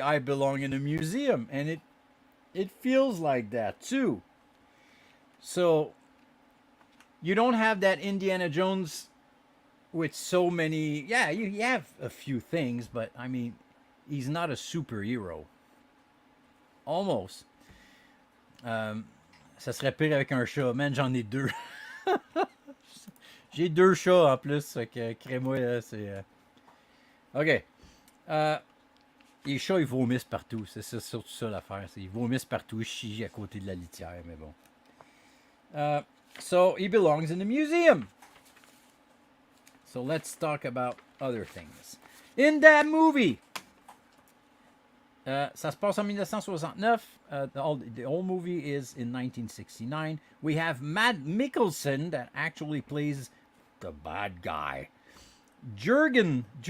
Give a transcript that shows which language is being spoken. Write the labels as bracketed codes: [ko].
[en] I belong in a museum, and it feels like that too. So you don't have that Indiana Jones with so many. Yeah, you have a few things, but I mean, he's not a superhero. Almost. [fr] Ça serait pire avec un chat. Man, j'en ai deux. J'ai deux chats en plus. Fait que, crée-moi, là, c'est... OK. Les chats, ils vomissent partout. C'est surtout ça l'affaire. Ils vomissent partout. Ils chient à côté de la litière, mais bon. [en] So, he belongs in the museum. So, let's talk about other things. In that movie, [fr] ça se passe en 1969. [en] The whole movie is in 1969. We have Matt Mikkelsen that actually plays the bad guy. Jurgen.